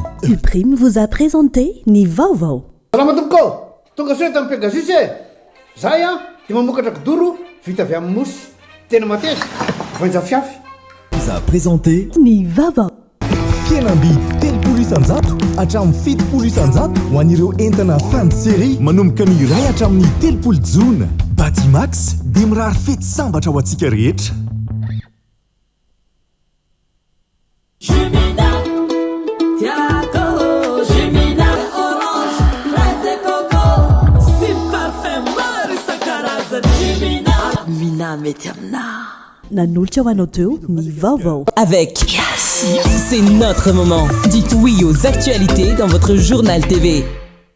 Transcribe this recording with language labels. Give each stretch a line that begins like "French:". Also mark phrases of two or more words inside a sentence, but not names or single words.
French: Uprime vous a présenté
Malagasy: ni vaovao. Salama tompoko, tonga soa tamin'ny Pegasus e. Zay dia mamokatra kidoro vita avy amin'ny mosy. Tena mateza, voanja fiafy.
French: Vous a présenté
Malagasy: ni vaovao. Fihenam-bidy 3 isanjato hatramin'ny 7 isanjato ho an'ireo entana
French: fin de série
Malagasy: manomboka ny iray hatramin'ny 3 jona. Batimax dia mirary fety sambatra ho antsika rehetra.
French: Jumina, Tiago, Jumina, orange, fraise et coco, si parfum
Malagasy: maro isan-karazany. Jumina, mina mety amina. Nanolotra ho anao teo ny vaovao.
French: Avec Yes, c'est notre moment. Dites oui aux actualités dans votre journal TV.